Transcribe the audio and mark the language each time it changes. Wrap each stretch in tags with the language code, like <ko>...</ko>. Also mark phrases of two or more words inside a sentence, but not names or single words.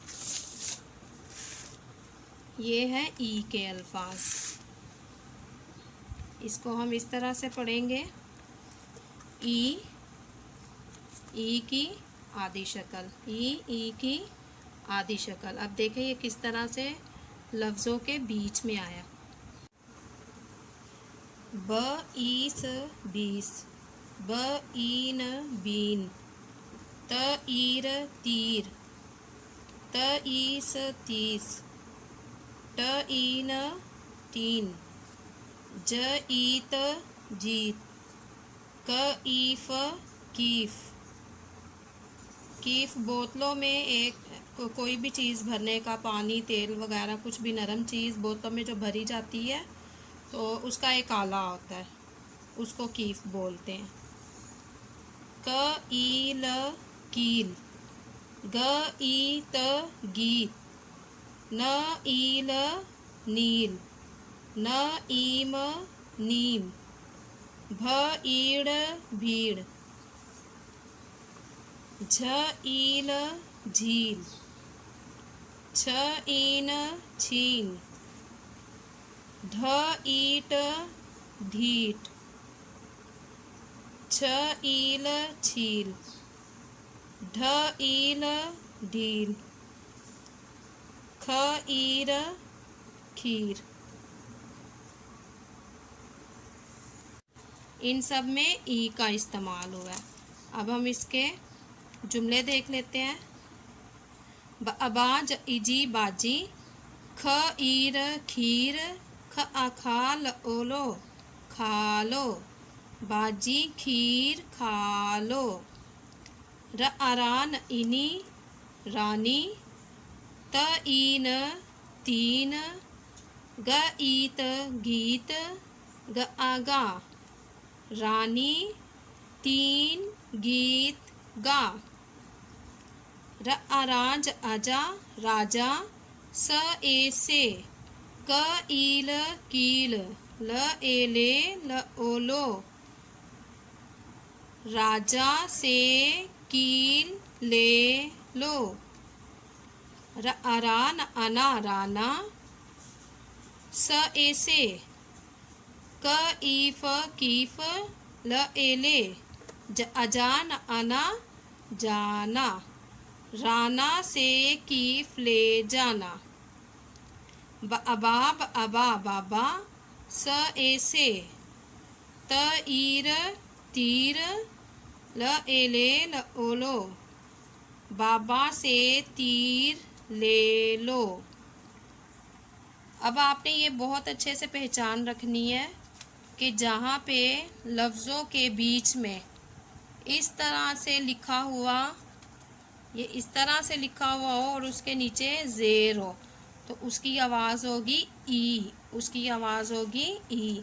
<ur>یہ ہے ای کے الفاظ، اس کو ہم اس طرح سے پڑھیں گے. ای، ای کی آدھی شکل، ای کی آدھی شکل. اب دیکھیں یہ کس طرح سے لفظوں کے بیچ میں آیا. ب ایس بیس، ب این بین، ت ایر تیر، ت ایس تیس، ٹ این تین، ج ایت جیت، ک ایف کیف. کیف بوتلوں میں ایک کوئی بھی چیز بھرنے کا، پانی، تیل وغیرہ کچھ بھی نرم چیز بوتلوں میں جو بھری جاتی ہے تو اس کا ایک آلہ ہوتا ہے، اس کو کیف بولتے ہیں. ک ایل کیل، گ ایت گیت، ن ایل نیل، ن ایم نیم, بھ ایڑ بھیڑ, جھ ایل جھیل، چھ این چھین، ڈھ ایٹ ڈھیٹ، چھ ایل چھیل، ڈھ ایل ڈھیل, کھ ایر کھیر. ان سب میں ای کا استعمال ہوا ہے. اب ہم اس کے جملے دیکھ لیتے ہیں. اباج اجی باجی, کھ ایر کھیر، کھ اکھال اولو کھالو، باجی کھیر کھالو، ر اران انی رانی، ت این تین، گ ایت گیت، گ آگا رانی تین گیت گا, ر اراج آجا راجا، س اے سے، ک ایل کیل، ل ایلے ل اولو، راجا سے کیل لے لو, ر اران انا رانا, س اے سے، ک ایف کیف، ل ایلے، اجان انا جانا، رانا سے کیف لے جانا، اباب ابا بابا، س اے سے، ت ایر تیر، ل ایلے ل اولو، بابا سے تیر لے لو. اب آپ نے یہ بہت اچھے سے پہچان رکھنی ہے کہ جہاں پے لفظوں کے بیچ میں اس طرح سے لکھا ہوا، یہ اس طرح سے لکھا ہوا ہو اور اس کے نیچے زیر ہو، تو اس کی آواز ہوگی ای، اس کی آواز ہوگی ای.</ur>